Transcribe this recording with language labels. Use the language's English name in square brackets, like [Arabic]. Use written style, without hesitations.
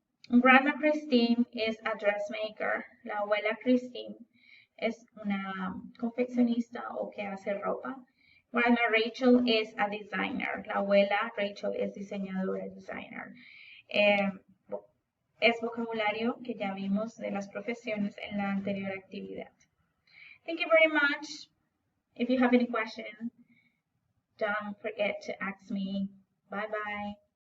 [English] Grandma Christine is a dressmaker. [Spanish] La abuela Christine es una confeccionista o que hace ropa. [English] Grandma Rachel is a designer. [Spanish] La abuela Rachel es diseñadora, designer. Es vocabulario que ya vimos de las profesiones en la anterior actividad. [English] Thank you very much. If you have any questions, don't forget to ask me. Bye bye.